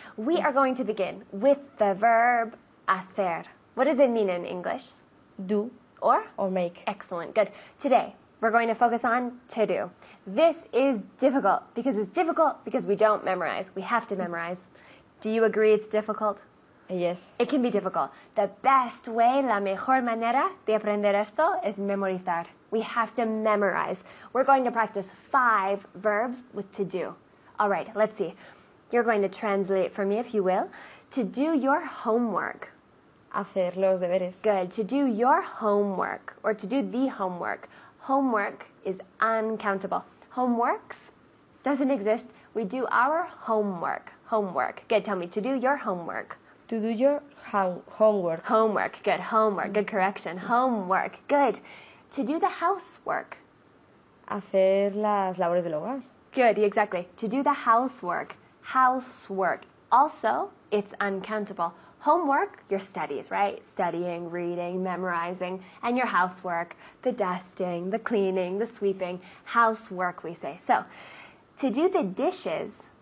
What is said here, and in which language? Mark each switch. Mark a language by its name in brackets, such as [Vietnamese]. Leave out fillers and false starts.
[English] We are going to begin with the verb hacer. What does it mean in English? Do Or? or make. Excellent. Good. Today, we're going to focus on to do. This is difficult because we don't memorize. We have to memorize. Do you agree it's difficult? Yes. It can be difficult. The best way, [Spanish] la mejor manera de aprender esto es memorizar. [English] We have to memorize. We're going to practice 5 verbs with to do. All right, let's see. You're going to translate for me, if you will. To do your homework. [Spanish] Hacer los deberes. [English] Good. To do your homework or to do the homework. Homework is uncountable. Homeworks doesn't exist. We do our homework. Homework. Good. Tell me, to do your homework. To do your homework. Homework. Good. Homework. Good correction. Homework. Good. To do the housework. [Spanish] Hacer las labores del hogar. [English] Good. Exactly. To do the housework. Housework. Also, it's uncountable. Homework, your studies, right? Studying, reading, memorizing, and your housework, the dusting, the cleaning, the sweeping, housework we say. So, to do the dishes,